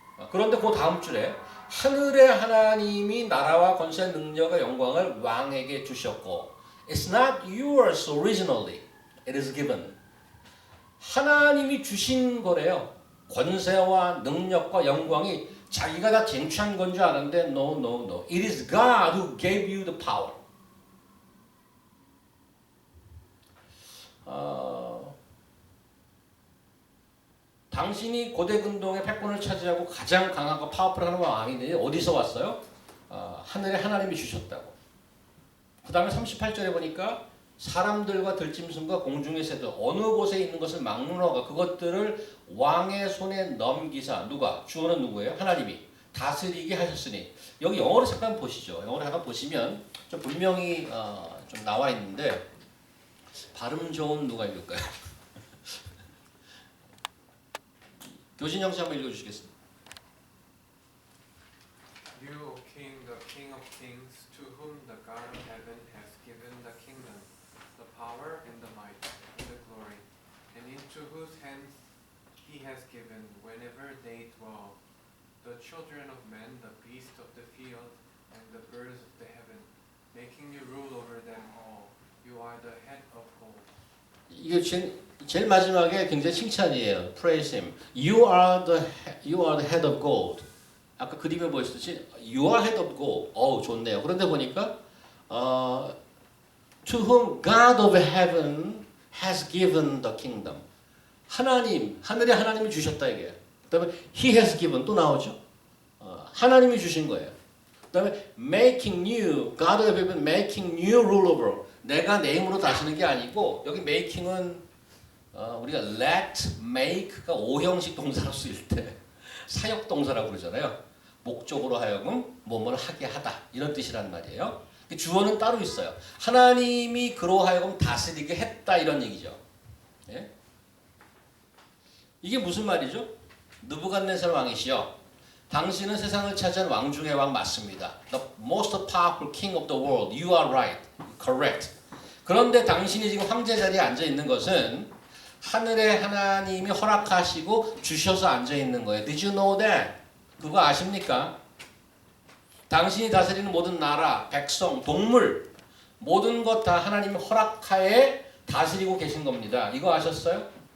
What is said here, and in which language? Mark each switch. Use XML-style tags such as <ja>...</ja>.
<ko>그런데 그 다음 줄에 하늘의 하나님이 나라와 권세 능력과 영광을 왕에게 주셨고</ko> <en>It's not yours originally. It is given.</en> <ko>하나님이 주신 거래요. 권세와 능력과 영광이 자기가 다 쟁취한 건 줄 아는데</ko> <en>no, no, no. It is God who gave you the power.</en> <ko>당신이 고대 근동의 패권을 차지하고 가장 강하고 파워풀한 왕인데 어디서 왔어요? 하늘의 하나님이 주셨다고. 그 다음에 38절에 보니까 사람들과 들짐승과 공중의 새들 어느 곳에 있는 것을 막론하고 그것들을 왕의 손에 넘기사 누가? 주어는 누구예요? 하나님이 다스리게 하셨으니 여기 영어로 잠깐 보시죠. 영어로 잠깐 보시면 좀 분명히 좀 나와 있는데 발음 좋은 누가 읽을까요? 교진영 씨 한번 읽어주시겠습니다.</ko> <en>You, O King, the King of kings, to whom the God of heaven has given the kingdom, the power and the might and the glory, and into whose hands he has given, whenever they dwell, the children of men, the beasts of the field, and the birds of the heaven, making you rule over them all. You are the head of gold.</en> <ko>이게 제일 마지막에 굉장히 칭찬이에요.</ko> <en>Praise him. You are the head of gold.</en> <ko>아까 그림에 보였듯이</ko> <en>You are head of gold.</en> <ko>어우 좋네요. 그런데 보니까</ko> <en>To whom God of heaven has given the kingdom.</en> <ko>하나님, 하늘의 하나님이 주셨다 이게. 그다음에</ko> <en>He has given</en> <ko>또 나오죠. 하나님이 주신 거예요. 그다음에</ko> <en>making new, God of heaven making new rule over.</en> <ko>내가 내 힘으로 다스리는 게 아니고 여기 making은 우리가 let, make가 오형식 동사로 쓰일 때 사역 동사라고 그러잖아요. 목적으로 하여금 뭐뭐를 하게 하다 이런 뜻이란 말이에요. 주어는 따로 있어요. 하나님이 그로 하여금 다스리게 했다 이런 얘기죠. 예? 이게 무슨 말이죠? 느부갓네살 왕이시여, 당신은 세상을 차지한 왕 중의 왕 맞습니다.</ko> <en>The most powerful king of the world. You are right. Correct.</en> <ko>그런데 당신이 지금 황제 자리에 앉아 있는 것은 하늘의 하나님이 허락하시고 주셔서 앉아 있는 거예요.</ko> <en>Did you know that?</en> <ko>그거 아십니까? 당신이 다스리는 모든 나라, 백성, 동물 모든 것 다 하나님이 허락하에 다스리고 계신 겁니다. 이거 아셨어요?</ko>